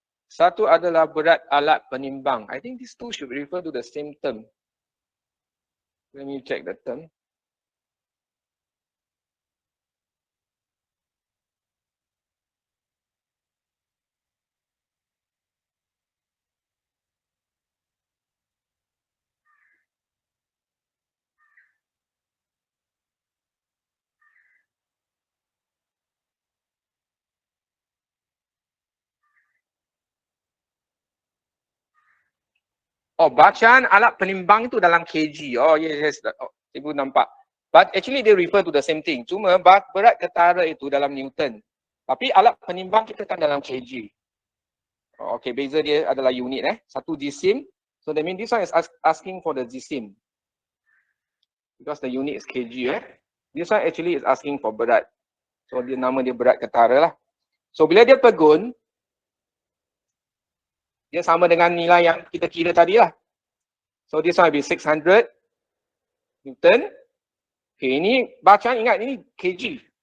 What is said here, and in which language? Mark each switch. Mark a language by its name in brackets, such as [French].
[Malay] Satu adalah berat alat penimbang. [English] I think these two should refer to the same term. Let me check the term. [Malay] Oh, bacaan alat penimbang itu dalam kg. [English] Oh, yes. [Malay] Oh, ibu nampak. [English] But actually they refer to the same thing. [Malay] Cuma berat ketara itu dalam Newton. Tapi alat penimbang kita kan dalam kg. [English] Oh, okay, [Malay] beza dia adalah unit Satu jisim. [English] So that means this one is asking for the jisim. Because the unit is kg This one actually is asking for berat. [Malay] So dia nama dia berat ketara lah. So bila dia pegun, dia sama dengan nilai yang kita kira tadi lah. [English] So this one will be 600 Newton. [Malay] Okay, ini bacaan ingat ini kg.